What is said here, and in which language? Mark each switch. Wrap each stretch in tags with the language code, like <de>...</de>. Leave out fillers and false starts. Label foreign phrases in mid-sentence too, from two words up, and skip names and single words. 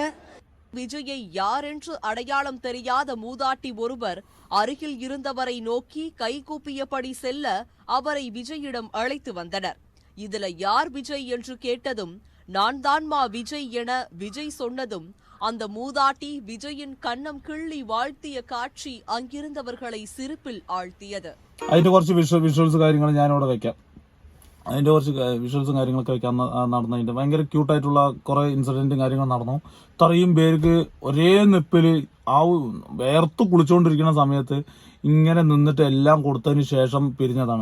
<ta>விஜயை யார் என்று அடையாளம் தெரியாத மூதாட்டி ஒருவர் அருகில் இருந்தவரை நோக்கி கைகூப்பியபடி செல்ல அவரை விஜயிடம் அழைத்து வந்தனர். இதுல யார் விஜய் என்று கேட்டதும் நான் தான்மா விஜய் என விஜய் சொன்னதும் அந்த மூதாட்டி விஜயின் கண்ணம் கிள்ளி வாழ்த்திய காட்சி அங்கிருந்தவர்களை சிரிப்பில் ആഴ്ത്തിയത്.</ta> <ml>അതിന്റെ കുറച്ച് വിഷ്വൽസ് കാര്യങ്ങൾ ഞാനിവിടെ വെക്കാം. അതിന്റെ കുറച്ച് വിഷ്വൽസും കാര്യങ്ങളൊക്കെ വെക്കാൻ നടന്നതിന്റെ ഭയങ്കര ക്യൂട്ടായിട്ടുള്ള കുറെ ഇൻസിഡന്റും കാര്യങ്ങളും നടന്നു. ഇത്രയും പേർക്ക് ഒരേ നിപ്പില് വേർത്ത് കുളിച്ചുകൊണ്ടിരിക്കുന്ന സമയത്ത് ഇങ്ങനെ നിന്നിട്ട് എല്ലാം കൊടുത്തതിന് ശേഷം പിരിഞ്ഞതാണ്.</ml>